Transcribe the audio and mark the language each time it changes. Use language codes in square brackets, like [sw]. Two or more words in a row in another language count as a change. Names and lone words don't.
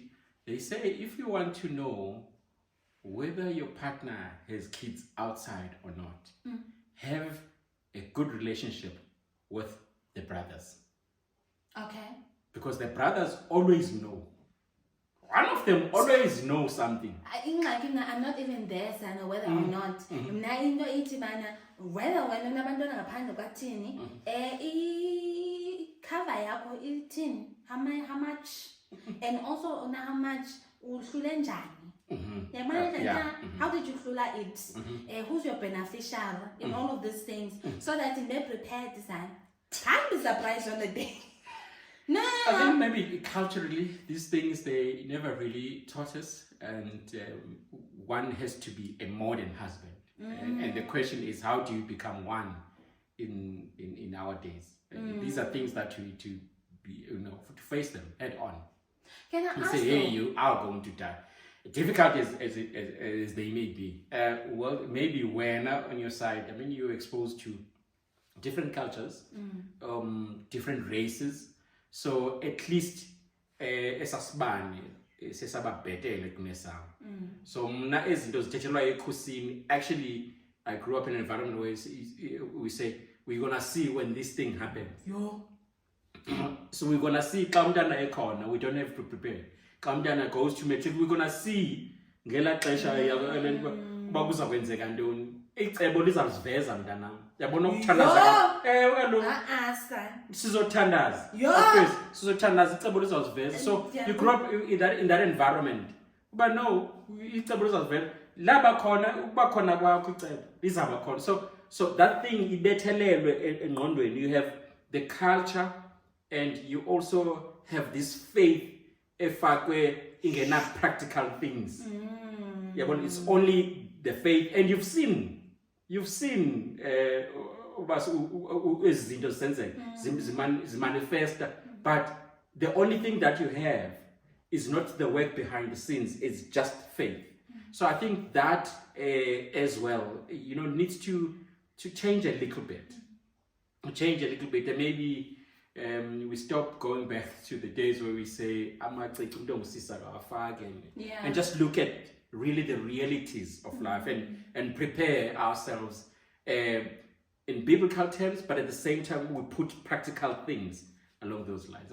[en] They say if you want to know whether your partner has kids outside or not, have a good relationship with the brothers. Okay. Because the brothers always know. One of them always knows something. I'm not even there, Sana, whether or not. Whether when [xh] unabantwana ngaphandle kwathini, cover yakho ithini, [en] how much, and also how much [xh] uhlule njani. [en] How did you hlula it? Who's your beneficiary in all of these things, so that they're prepared to say, can't be surprised on the day. No. I think maybe culturally, these things, they never really taught us, and one has to be a modern husband. And the question is, how do you become one in our days? These are things that you need to be, to face them head on. Can I ask say, hey, you are going to die. Difficult as they may be. Well, maybe when on your side, I mean, you're exposed to different cultures, different races. So at least [xh] esasibane sesababhetele kunesam. So mna ezinto zithethelwa ekhusini. [en] Actually, I grew up in an environment where we say we're gonna see when this thing happens. So we're gonna see [xh] xa umntana ekhona. [en] We don't have to prepare. [xh] Xa umntana [en] goes to matric, we're gonna see [xh] ngela xesha uba kuzakwenzeka ntoni. Icebo lizaziveza mntanam. Yabona ukuthandaza. Kaloku. Sizothandaza. Yes. Sizothandaza icebo lizaziveza. [en] So you grew up in that environment. But no, [xh] icebo lizaziveza. Laba khona ukuba khona kwakho icebo lizaba khona. [en] So that thing [xh] ibethelelwe engqondweni. [en] You have the culture, and you also have this faith [xh] efakwe ingena [en] practical things. Yabona, it's only the faith, and you've seen [xh] izinto zimanifesta, [en] but the only thing that you have is not the work behind the scenes, it's just faith. So I think that as well, needs to change a little bit. And maybe we stop going back to the days where we say, and just look at really the realities of life, and prepare ourselves in biblical terms, but at the same time we put practical things along those lines.